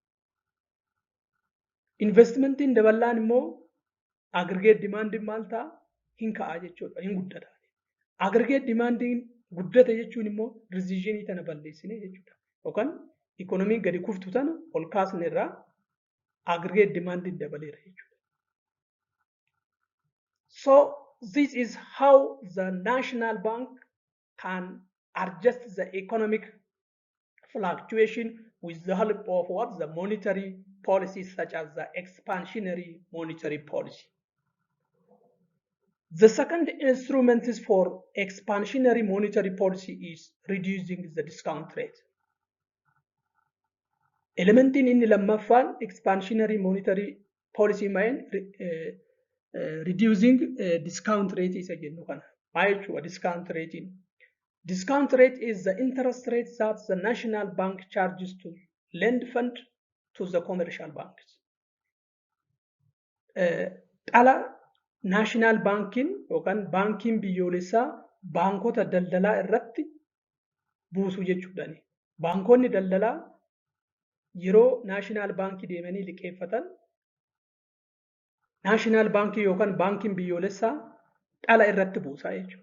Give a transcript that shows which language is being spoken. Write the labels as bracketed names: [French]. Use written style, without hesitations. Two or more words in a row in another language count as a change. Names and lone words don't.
[Oromo] Investimentiin dabalaan immoo [English] agrigeet dimaandiin [Oromo] maal ta'a? Hin ka'a jechuudha, hin guddata. [English] Agrigeet dimaandiin [Oromo] guddate jechuun immoo riziishinii tana balleessine jechuudha. Yookaan ikoonomii gadi kuftu tana ol kaasne irraa [English] agrigeet dimaandiin [Oromo] dabaleera jechuudha. [English] So this is how the national bank can adjust the economic fluctuation with the help of what? The monetary policies such as the expansionary monetary policy. The second instrument is for expansionary monetary policy is reducing the discount rate. [Oromo] Elementiin inni lammaffaan [English] expansionary monetary policy main reducing discount rate [Oromo] isa jennu kana. Maal jechuudha [English] discount rate? Discount rate is the interest rate that the national bank charges to lend fund to the commercial banks. [Oromo] Dhala [English] naashinaal baankiin [Oromo] yookaan baankiin biyyoolessaa baankota daldalaa irratti buusu jechuudhaani. Baankonni daldalaa yeroo [English] naashinaal baankii [Oromo] deemanii liqeeffatan [English] naashinaal baankii [Oromo] yookaan baankiin biyyoolessaa dhala irratti buusaa jechuudha.